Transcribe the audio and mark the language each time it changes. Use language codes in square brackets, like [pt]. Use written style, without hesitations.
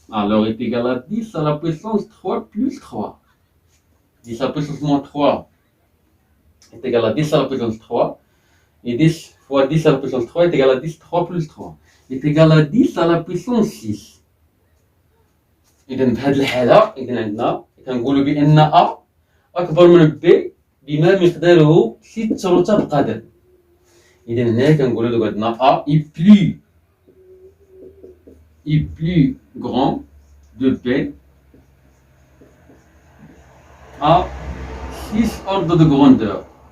[fr] Alors, est égal à 10 à la puissance 3 plus 3. 10 à la puissance moins 3 est égal à 10 à la puissance 3. Et 10 fois 10 à la puissance 3 est égal à 10, 3 plus 3. Est égal à 10 à la puissance 6. [ar] إذا بهذه الحالة عندنا كنقولوا بأن A أكبر من B بما مقداره 6 رتب قدر. إذا هنا كنقولوا عندنا [fr] A est plus grand de B à 6 ordres de grandeur.